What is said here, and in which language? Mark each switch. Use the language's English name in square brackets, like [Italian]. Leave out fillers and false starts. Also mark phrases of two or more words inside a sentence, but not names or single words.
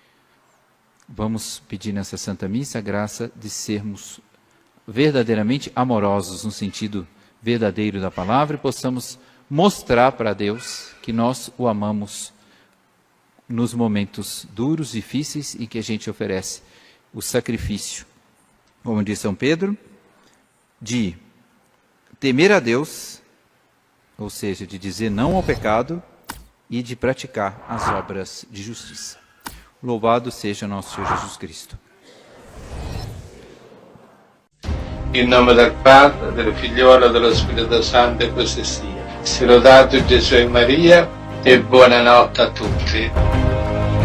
[Portuguese] Vamos pedir nessa Santa Missa a graça de sermos verdadeiramente amorosos, no sentido verdadeiro da palavra, e possamos mostrar para Deus que nós o amamos nos momentos duros, difíceis, em que a gente oferece o sacrifício, como diz São Pedro, de temer a Deus, ou seja, de dizer não ao pecado e de praticar as obras de justiça. Louvado seja nosso Senhor Jesus Cristo. [Italian] In nome del Padre, del Figliolo e dello Spirito Santo, e così sia. Sia lodato Gesù e Maria, e buonanotte a tutti.